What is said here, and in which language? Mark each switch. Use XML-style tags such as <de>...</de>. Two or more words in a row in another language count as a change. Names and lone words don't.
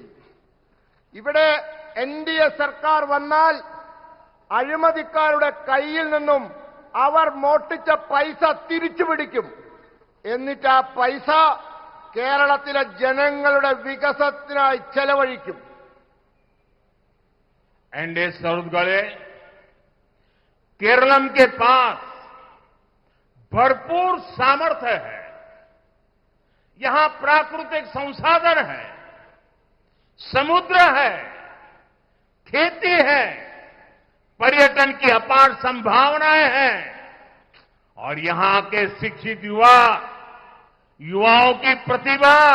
<ml>ഇവിടെ NDA സർക്കാർ വന്നാൽ അഴിമതിക്കാരുടെ കയ്യിൽ നിന്നും അവർ മോഷ്ടിച്ച പൈസ തിരിച്ചു പിടിക്കും. എന്നിട്ട് ആ പൈസ കേരളത്തിലെ ജനങ്ങളുടെ വികസനത്തിനായി ചെലവഴിക്കും.</ml> <hi>NDA सौरगले केरलम के पास भरपूर सामर्थ्य है, यहां प्राकृतिक संसाधन है, समुद्र है, खेती है, पर्यटन की अपार संभावनाएं हैं और यहां के शिक्षित युवाओं की प्रतिभा,</hi>